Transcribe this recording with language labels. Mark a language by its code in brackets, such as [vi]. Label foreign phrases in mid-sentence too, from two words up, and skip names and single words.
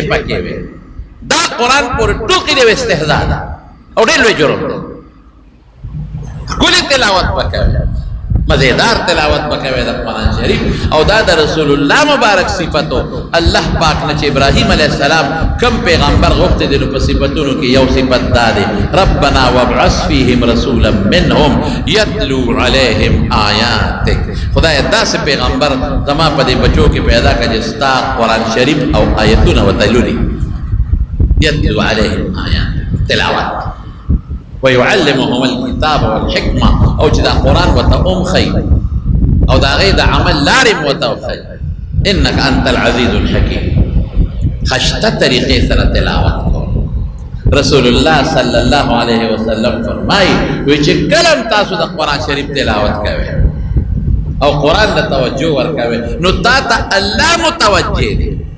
[ps] پکې وي دا قرآن پورې ټوکې دی استهزا ده او ډېر لوی جرم دی ښکلې تلاوت به کوي مزیدار تلاوت به کوي د قرآن شریف او دا د رسول الله مبارک صفتو الله پاک نه چې ابراهیم [ar] علیه السلام [ps] کم پیغمبر غوښتی دی نو په صفتونو کې یو صفت دا دی [ar] ربنا وابعث فیهم رسولا منهم یتلو علیهم آیاتک [ps] خدای داسې پیغمبر زما په دې بچو کې پیدا کړه چې ستا قرآن شریف او آیتونه ورته لولي یتلو [ar] علیهم آیاتک [ps] تلاوت [ar] ويعلمهم الكتاب والحکمه [ps] او چې دا قرآن ورته ښیي او د هغې د عمل لارې م ورته وښیي [ar] انک انت العزیز الحکیم [ps] خشته طریقې سره تلاوت کول رسول الله [ar] صلی الله علیه وسلم [ps] فرمایي وی چې کله هم تاسو د قرآن شریف تلاوت کوئ او قرآن ته توجه ورکوئ نو تا ته الله متوجه دی